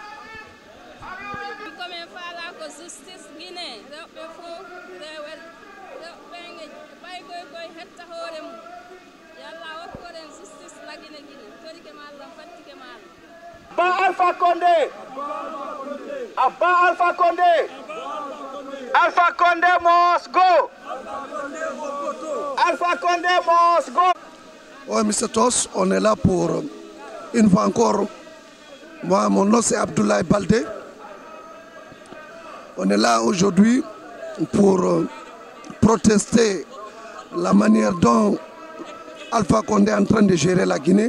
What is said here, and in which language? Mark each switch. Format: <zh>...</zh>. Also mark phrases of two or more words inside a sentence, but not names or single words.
<ff>komin faala ko justice Guinée rewɓe fof rewel rewɓe ɓaygoy koye hetta hoore mum yalla hokkoren justice lagine Guinée torike ma Allah fattike ma Allah</ff> <en>Ba Alpha Condé Abba Alpha Condé Alpha Condé must go Alpha Condé must go.</en> <fr>Oui, Mr. Tos, on est là pour une fois encore. Moi, mon nom c'est Abdoulaye Baldé. On est là aujourd'hui pour protester la manière dont Alpha Condé est en train de gérer la Guinée.</fr>